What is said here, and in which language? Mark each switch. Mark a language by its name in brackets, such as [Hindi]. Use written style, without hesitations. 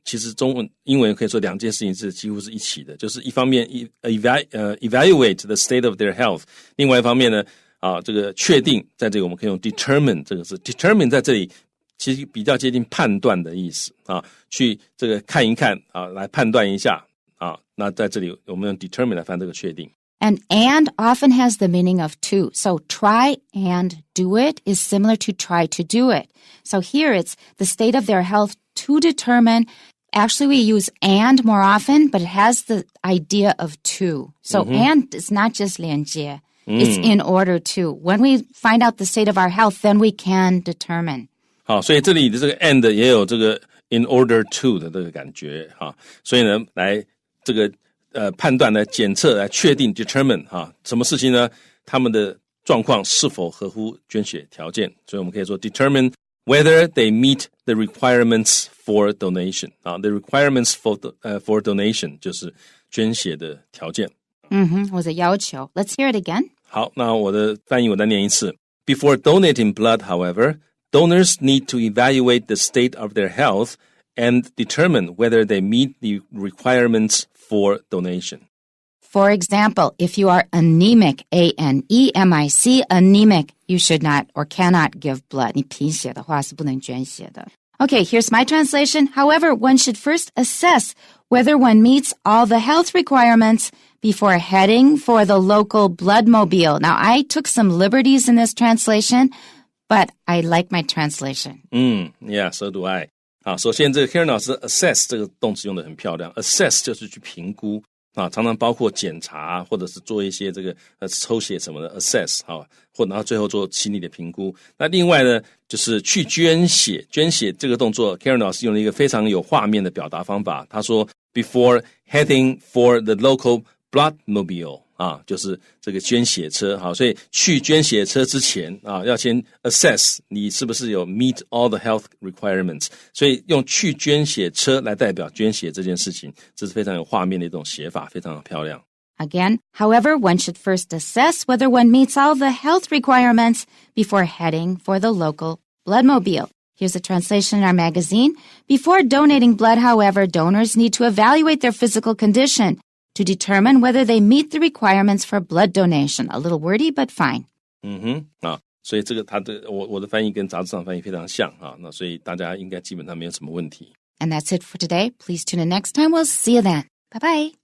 [Chinese] 其实英文可以说2件事情是几乎是一起的，就是一方面 [English] evaluate the state of their health， [Chinese] 另外一方面呢这个确定，在这个我们可以用 determine 这个字 determine 在这里其实比较接近判断的意思去这个看一看来判断一下那在这里我们用 determine 来翻这个确定。 [English] And often has the meaning of to. So try and do it is similar to try to do it. So here it's the state of their health to determine. Actually, we use and more often, but it has the idea of to. So and is not just 连接. It's in order to. When we find out the state of our health, then we can determine. [Chinese] 好，所以这里的这个 and 也有这个 [English] in order to [Chinese] 的这个感觉所以呢来这个判断来检测来确定 determine 什么事情呢？他们的状况是否合乎捐血条件，所以我们可以说 [English] determine whether they meet the requirements for donation [Chinese] the requirements for donation 就是捐血的条件。或者要求。 [English] Let's hear it again. [Chinese] 好，那我的翻译我再念一次。 [English] Before donating blood, however, donors need to evaluate the state of their health and determine whether they meet the requirements for donation. For example, if you are anemic, anemic, anemic, you should not or cannot give blood. [Chinese] 你贫血的话是不能捐血的。 [English] Okay, here's my translation. However, one should first assess whether one meets all the health requirements before heading for the local bloodmobile. Now, I took some liberties in this translation, but I like my translation. Yeah, so do I. [Chinese] 好，首先这个 Karen 老师 assess 这个动词用得很漂亮 ，assess 就是去评估啊，常常包括检查或者是做一些这个抽血什么的 assess 好，然后最后做心理的评估。那另外呢，就是去捐血，捐血这个动作 Karen 老师用了一个非常有画面的表达方法，他说 [English] before heading for the local bloodmobile。 [Chinese] 就是这个捐血车，好，所以去捐血车之前要先 assess 你是不是有 [English] meet all the health requirements， [Chinese] 所以用去捐血车来代表捐血这件事情，这是非常有画面的一种写法，非常的漂亮。 [English] Again, however, one should first assess whether one meets all the health requirements before heading for the local bloodmobile. Here's a translation in our magazine. Before donating blood, however, donors need to evaluate their physical condition to determine whether they meet the requirements for blood donation. A little wordy, but fine. [Chinese] 所以这个我的翻译跟杂志上翻译非常像那所以大家应该基本上没有什么问题。 [English] And that's it for today. Please tune in next time. We'll see you then. Bye-bye.